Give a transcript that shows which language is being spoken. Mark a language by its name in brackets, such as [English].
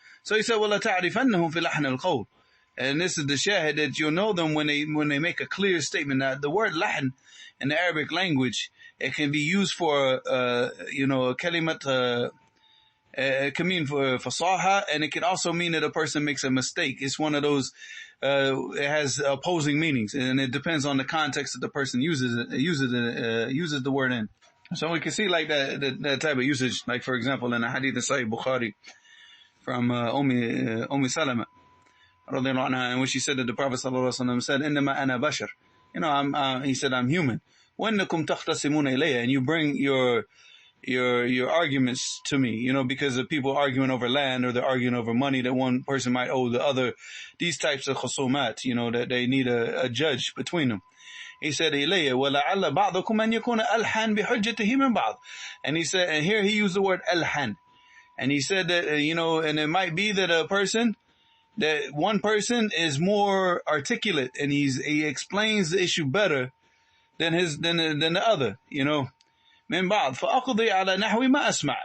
[Arabic] So he said, وَلَتَعْرِفَنَّهُمْ فِي لَحْنِ الْقَوْلِ. [English] And this is the shahid, that you'll know them when they make a clear statement. Now, the word lahn in the Arabic language, it can be used for, a kalimat, it can mean for fasaha, and it can also mean that a person makes a mistake. It's one of those, it has opposing meanings, and it depends on the context that the person uses the word in. So we can see like that type of usage, like for example in the hadith of Sahih Bukhari from Salama radiallahu anha, in which she said that the Prophet sallallahu alaihi wasallam said, "Innama ana bashar." He said, "I'm human." [Arabic] وَإِنَّكُمْ تَخْتَصِمُونَ إِلَيَّ. [English] And you bring your arguments to me, because of people arguing over land, or they're arguing over money that one person might owe the other. These types of khusumat, that they need a judge between them. He said, [Arabic] إِلَيَّ وَلَعَلَّ بَعْضَكُمْ أَنْ يَكُونَ أَلْحَنْ بِحُجَّتِهِ مِنْ بَعْضٍ. [English] And he said, and here he used the word alhan. And he said that, and it might be that that one person is more articulate and he explains the issue better than the other, [Arabic] min ba'd fa'aqdi ala nahwi ma asma'.